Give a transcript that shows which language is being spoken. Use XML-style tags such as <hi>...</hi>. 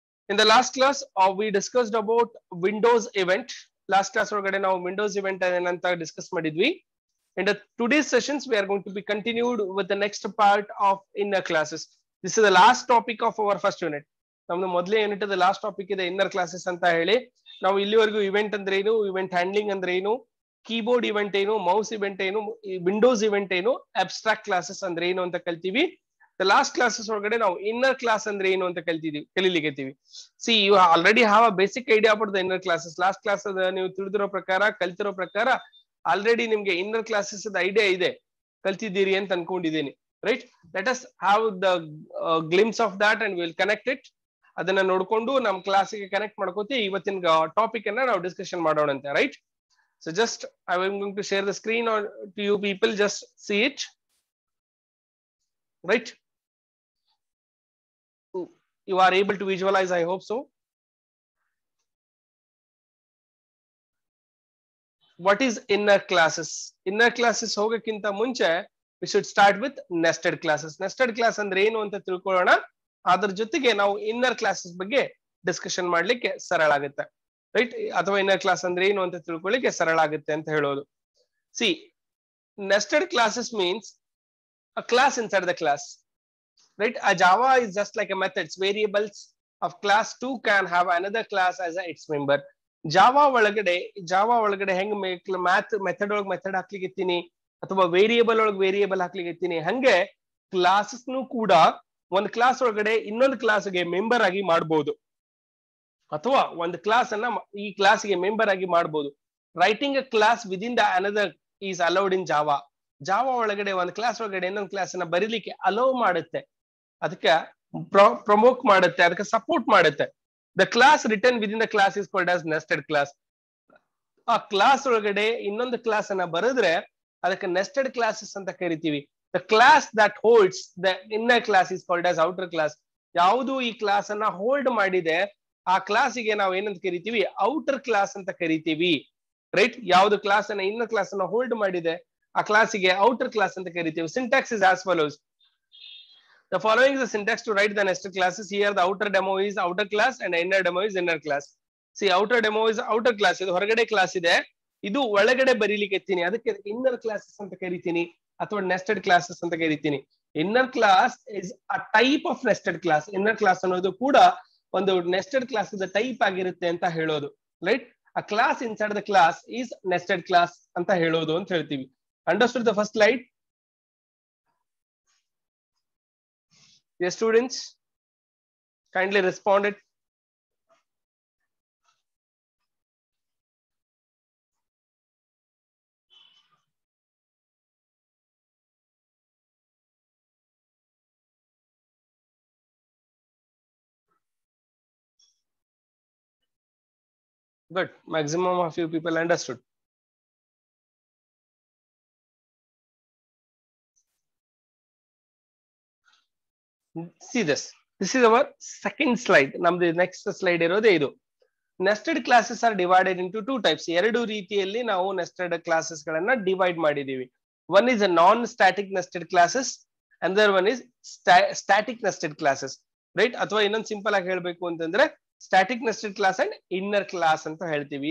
<en>In the last class, we discussed about Windows event.</en> <kn>Last class ಒಳಗಡೆ ನಾವು Windows event ಏನಂತ discuss ಮಾಡಿದ್ವಿ.</kn> <en>In the today's sessions, we are going to be continued with the next part of inner classes. This is the last topic of our first unit.</en> <kn>ನಮ್ದು ಮೊದಲೇ unit the last topic ಇದೆ inner classes ಅಂತ ಹೇಳಿ. ನಾವು ಇಲ್ಲಿವರೆಗೂ event ಅಂದ್ರೆ ಏನು, event handling ಅಂದ್ರೆ ಏನು, ಕೀಬೋರ್ಡ್ ಇವೆಂಟ್ ಏನು, ಮೌಸ್ ಇವೆಂಟ್ ಏನು, ವಿಂಡೋಸ್ ಇವೆಂಟ್ ಏನು, ಅಬ್ಸ್ಟ್ರಾಕ್ಟ್ ಕ್ಲಾಸಸ್ ಅಂದ್ರೆ ಏನು ಅಂತ ಕಲ್ತೀವಿ.</kn> <en>The last classes</en> <kn>ಒಳಗಡೆ ನಾವು ಇನ್ನರ್ ಕ್ಲಾಸ್ ಅಂದ್ರೆ ಏನು ಅಂತ ಕಲಿಲಿಕ್ಕೆತೀವಿ.</kn> <en>See you already have a basic idea about the inner classes.</en> <kn>Last class ನೀವು ತಿಳಿದಿರೋ ಪ್ರಕಾರ, ಕಲ್ತಿರೋ ಪ್ರಕಾರ ಆಲ್ರೆಡಿ ನಿಮ್ಗೆ ಇನ್ನರ್ ಕ್ಲಾಸಸ್ ಐಡಿಯಾ ಇದೆ, ಕಲ್ತಿದ್ದೀರಿ ಅಂತ ಅನ್ಕೊಂಡಿದ್ದೀನಿ.</kn> <en>Right, let us have the glimpse of that and will connect it.</en> <kn>ಅದನ್ನ ನೋಡ್ಕೊಂಡು ನಮ್ ಕ್ಲಾಸಿಗೆ ಕನೆಕ್ಟ್ ಮಾಡ್ಕೋತಿ ಇವತ್ತಿನ ಟಾಪಿಕ್ ಅನ್ನ ನಾವು ಡಿಸ್ಕಷನ್ ಮಾಡೋಣ ಅಂತ.</kn> <en>Right, so just I am going to share the screen to you people, just see it. Right, you are able to visualize, I hope so. What is inner classes?</en> <kn>Inner classes ಹೋಗಕ್ಕಿಂತ ಮುಂಚೆ</kn> <en>we should start with nested classes.</en> <kn>Nested class ಅಂದ್ರೆ ಏನು ಅಂತ ತಿಳ್ಕೊಳ್ಳೋಣ. ಅದರ ಜೊತೆಗೆ ನಾವು inner classes ಬಗ್ಗೆ discussion ಮಾಡ್ಲಿಕ್ಕೆ ಸರಳ ಆಗುತ್ತೆ. ರೈಟ್, ಅಥವಾ ಇನ್ನರ್ ಕ್ಲಾಸ್ ಅಂದ್ರೆ ಏನು ಅಂತ ತಿಳ್ಕೊಳ್ಳಿಕ್ಕೆ ಸರಳ ಆಗುತ್ತೆ ಅಂತ ಹೇಳೋದು.</kn> <en>See, nested classes means a class inside the class. Right, a Java is just like a methods. Variables of class 2 can have another class as its member.</en> <kn>Java ಒಳಗಡೆ ಹೆಂಗ್ ಮೆಥಡ್ ಒಳಗೆ ಮೆಥಡ್ ಹಾಕ್ಲಿಕ್ಕೆ ಅಥವಾ ವೇರಿಯೇಬಲ್ ಒಳಗೆ variable ಹಾಕ್ಲಿಕ್ಕೆ ಹಂಗೆ classes ಕೂಡ ಒಂದು ಕ್ಲಾಸ್ ಒಳಗಡೆ ಇನ್ನೊಂದು ಕ್ಲಾಸ್ಗೆ ಮೆಂಬರ್ ಆಗಿ ಮಾಡಬಹುದು, ಅಥವಾ ಒಂದು ಕ್ಲಾಸ್ ಅನ್ನ ಈ ಕ್ಲಾಸ್ಗೆ ಮೆಂಬರ್ ಆಗಿ ಮಾಡಬಹುದು.</kn> <en>Writing a class within the another is allowed in Java.</en> <kn>Java ಒಳಗಡೆ ಒಂದು ಕ್ಲಾಸ್ ಒಳಗಡೆ ಇನ್ನೊಂದು ಕ್ಲಾಸ್ ಅನ್ನ ಬರೀಲಿಕ್ಕೆ ಅಲೋ ಮಾಡುತ್ತೆ, ಅದಕ್ಕೆ ಪ್ರಮೋಟ್ ಮಾಡುತ್ತೆ, ಅದಕ್ಕೆ ಸಪೋರ್ಟ್ ಮಾಡುತ್ತೆ.</kn> <en>The class return within the class is called as nested class.</en> <kn>ಆ ಕ್ಲಾಸ್ ಒಳಗಡೆ ಇನ್ನೊಂದು ಕ್ಲಾಸ್ ಅನ್ನ ಬರೆದ್ರೆ ಅದಕ್ಕೆ ನೆಸ್ಟೆಡ್ ಕ್ಲಾಸಸ್ ಅಂತ ಕರಿತೀವಿ.</kn> <en>The class that holds the inner class is called as outer class.</en> <kn>ಯಾವುದು ಈ ಕ್ಲಾಸ್ ಅನ್ನ ಹೋಲ್ಡ್ ಮಾಡಿದೆ ಆ ಕ್ಲಾಸಿಗೆ ನಾವು ಏನಂತ ಕರಿತೀವಿ, ಔಟರ್ ಕ್ಲಾಸ್ ಅಂತ ಕರಿತೀವಿ. ರೈಟ್, ಯಾವ್ದು ಕ್ಲಾಸ್ ಅನ್ನ ಇನ್ನರ್ ಕ್ಲಾಸ್ ಅನ್ನ ಹೋಲ್ಡ್ ಮಾಡಿದೆ ಆ ಕ್ಲಾಸಿಗೆ ಔಟರ್ ಕ್ಲಾಸ್ ಅಂತ ಕರಿತೀವಿ.</kn> <en>Syntax is as follows. The following is the syntax to write the nested classes. Here the outer demo is outer class and inner demo is inner class. See, outer demo is outer class.</en> <kn>ಇದು ಹೊರಗಡೆ class ಇದೆ, ಇದು ಒಳಗಡೆ ಬರೀಲಿಕ್ಕೆ ಎತ್ತೀನಿ, ಅದಕ್ಕೆ inner classes ಅಂತ ಕರಿತೀನಿ ಅಥವಾ ನೆಸ್ಟೆಡ್ ಕ್ಲಾಸಸ್ ಅಂತ ಕರಿತೀನಿ.</kn> <en>Inner class is a type of nested class.</en> <kn>Inner class ಅನ್ನೋದು ಕೂಡ ಒಂದು ನೆಸ್ಟೆಡ್ ಕ್ಲಾಸ್ ಟೈಪ್ ಆಗಿರುತ್ತೆ ಅಂತ ಹೇಳೋದು.</kn> <en>right, a class inside the class is nested class</en> <kn>ಅಂತ ಹೇಳೋದು ಅಂತ ಹೇಳ್ತೀವಿ.</kn> <en>Understood the first slide? Yes, students, kindly respond it. Good, maximum of you people understood. See this is our second slide.</en> <kn>ನಮ್ದು next slide ಇರೋದೇ ಇದು.</kn> <en>Nested classes are divided into two types.</en> <kn>ಎರಡು ರೀತಿಯಲ್ಲಿ ನಾವು ನೆಸ್ಟೆಡ್ ಕ್ಲಾಸಸ್ ಗಳನ್ನ divide ಮಾಡಿದೀವಿ.</kn> <en>One is a non static nested classes, another one is static nested classes.</en> <kn>Right, ಅಥವಾ ಇನ್ನೊಂದು ಸಿಂಪಲ್ ಆಗಿ ಹೇಳ್ಬೇಕು ಅಂತಂದ್ರೆ static nested class and inner class ಅಂತ ಹೇಳ್ತೀವಿ.</kn>